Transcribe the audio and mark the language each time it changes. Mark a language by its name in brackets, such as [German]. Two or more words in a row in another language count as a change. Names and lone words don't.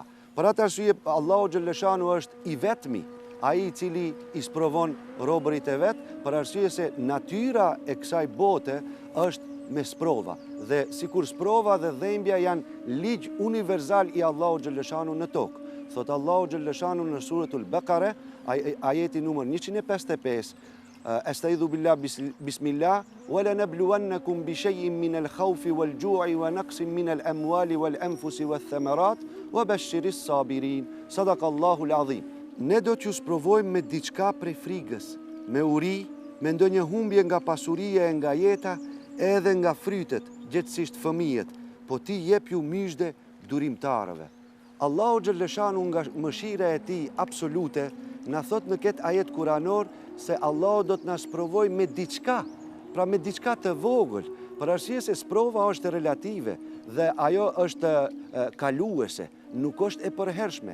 [Albanian] Për atë arsye Allahu xhalleshanu është i vetmi, ai i cili i sprovon robërit e vet, për arsye se natyra e kësaj bote është me sprova. Dhe sikur sprova dhe dhembja janë ligj universal i Allahu xhalleshanu në tokë. Thot Allahu xhalleshanu në suratul Baqara, ajeti numër 155, [Arabic] أستعيذ بالله بسم الله ولنبلونكم بشيء من الخوف والجوع ونقص من الأموال والأنفس والثمرات وبشر الصابرين. صدق الله العظيم. [Albanian] Ne do t'ju sprovojmë me diçka prej frigës, me uri, me ndonjë humbje nga pasuria e nga jeta, edhe nga frytet, gjithësisht fëmijët, po ti jep ju myzhde durimtarëve. Allahu xhalleshanu nga mëshira e tij absolute na thot në këtë ajet kuranor se Allahu do të na sprovojë me diçka, pra me diçka të vogël, për arsye se sprova është relative dhe ajo është kaluese, nuk është e përhershme.